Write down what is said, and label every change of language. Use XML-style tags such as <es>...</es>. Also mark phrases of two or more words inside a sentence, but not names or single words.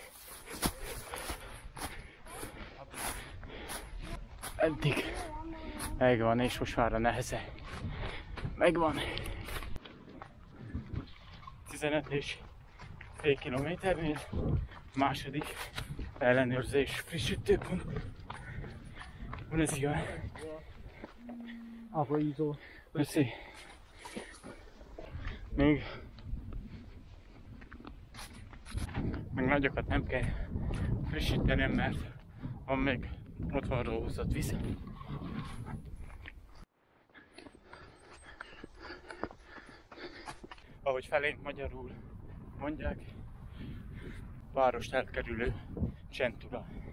<hu>Eddig megvan, és most már a neheze. Megvan. 15 és fél kilométernél második ellenőrzés frissítőpont.</hu> <ro>Bună-ziua! Apă izo.</ro> <hu>Köszi. Még nagyokat nem kell frissítenem, mert van még otthonról hozott víz. Ahogy felénk magyarul mondják, várost elkerülő csendtura.</hu>